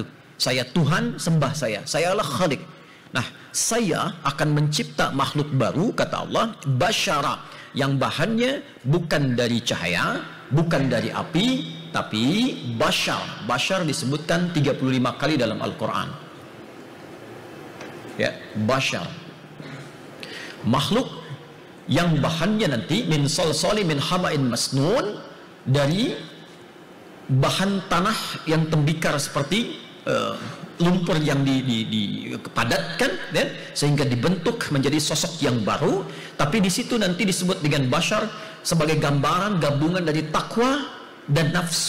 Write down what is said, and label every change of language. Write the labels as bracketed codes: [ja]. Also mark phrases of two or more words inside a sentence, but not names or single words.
[id] Saya Tuhan, sembah saya adalah Khaliq. Nah, saya akan mencipta makhluk baru, kata Allah, basyara, yang bahannya bukan dari cahaya, bukan dari api, tapi basyar. Basyar disebutkan 35 kali dalam Al-Quran. Ya, basyar, makhluk yang bahannya nanti [ar] من صلصال من حمإ مسنون, [id] dari bahan tanah yang tembikar seperti lumpur yang dipadatkan, ya, sehingga dibentuk menjadi sosok yang baru. Tapi di situ nanti disebut dengan basyar sebagai gambaran gabungan dari takwa dan nafsu.